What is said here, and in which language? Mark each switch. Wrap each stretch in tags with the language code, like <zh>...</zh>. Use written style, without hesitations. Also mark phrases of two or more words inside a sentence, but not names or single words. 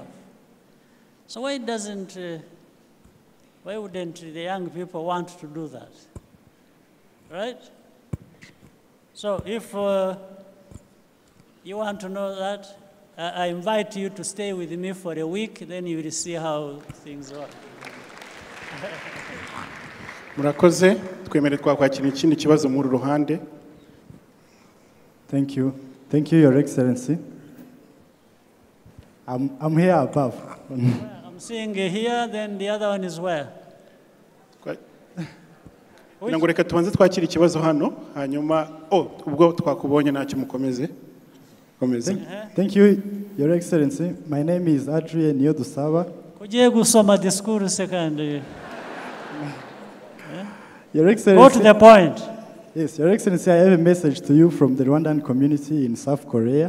<en>So why wouldn't the young people want to do that? Right? So if you want to know that, I invite you to stay with me for a week, then you will see how things work.</en> <rw>Murakoze, twemere twakwakira ikindi kibazo muri ruhande.</rw> <en>Thank you. Thank you, Your Excellency. I'm here above. I'm seeing here, then the other one is where?</en> <rw>Ngo reka tubanze twakira ikibazo hano hanyuma ubwo twakubonye ntacyo mukomeze.</rw> <en>Thank you, Your Excellency. My name is Adrien Niyodusaba.</en> <rw>Kugiye gusoma</rw> <en>discourse second. Your Excellency. Go to the point. Yes, Your Excellency, I have a message to you from the Rwandan community in South Korea.</en>